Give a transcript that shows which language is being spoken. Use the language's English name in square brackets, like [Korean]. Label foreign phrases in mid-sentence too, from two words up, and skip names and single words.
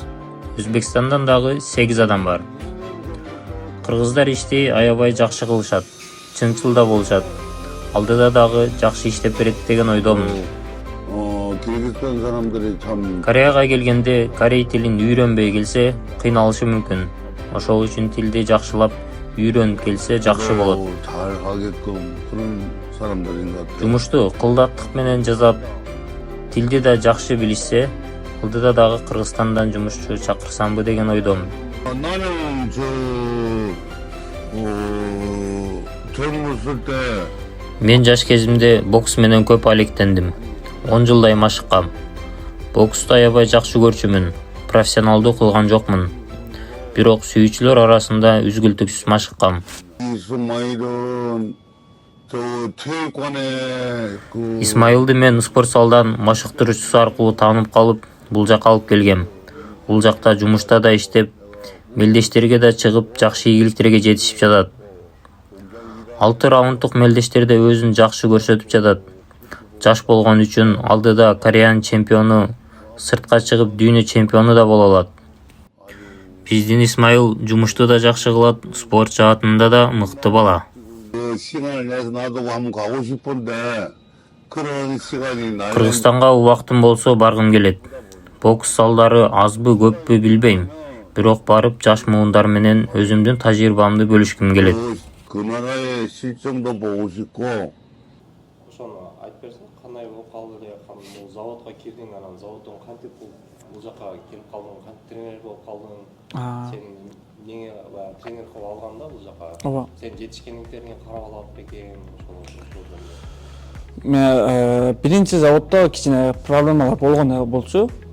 [Kyrgyz] Өзбекстандан дагы 8 адам бар. Кыргыздар ишти аябай жакшы кылышат, чынчыл да болушат. Алдыда дагы жакшы иштеп берет деген ойдомун. Кыргызстан жарандары чам. Кореяга келгенде корей тилин үйрөнбөй келсе, кыйналышы мүмкүн. Ошол үчүн тилди жакшылап үйрөнүп келсе жакшы болот. [Korean] 잘 하게끔 그런 사람들인 것 같아요. [Kyrgyz] Жумушту кылдаттык менен жасап, тилди да жакшы билишсе, алдыда дагы Кыргызстандан жумушчу чакырсамбы деген ойдомун. [Korean] 나는 젊었을 때 [Kyrgyz] Мен жаш кезимде бокс менен көп алектендим. 10 жылдай машыккам. Боксту аябай жакшы көрчүмүн. Профессионалдуу кылган жокмун. Бирок сүйүүчүлөр арасында үзгүлтүксүз машыккам. [Korean] 이스마일은 저 체육관에 그 [Kyrgyz] Исмаилди мен спорт залдан машыктыруучусу аркылуу таанып калып, бул жакка алып келгем. Бул жакта жумушта да иштеп, мелдештерге да чыгып, жакшы ийгиликтерге жетишип жатат. 6 раунддук мелдештерде өзүн жакшы көрсөтүп жатат. Жаш болгон үчүн алдыда Кореянын чемпиону, сыртка чыгып дүйнө чемпиону да боло алат. Биздин Исмаил жумушту да жакшы кылат, спорт жаатында да мыкты бала. [Korean] 그 시간을 내서 나도 한번 가고 싶은데 그런 시간이 나는 [Kyrgyz] Кыргызстанга убактым болсо баргым келет. Бокс залдары азбы көппү билбейм. Бирок барып жаш муундар менен өзүмдүн тажрыйбамды бөлүшкүм келет. [Korean] 그 나라의 실정도 보고 싶고 [Kyrgyz] ошону айтып берсең кандай болуп калды деп бул заводко кирдиң анан заводдон кантип бул жака келип калдың кантип тренер болуп калдың сен эмне баягы тренер кылып алганда бул жака ооба сен жетишкендиктериңе карап алат бекен мен биринчи заводдо кичине проблемалар болгон болчу.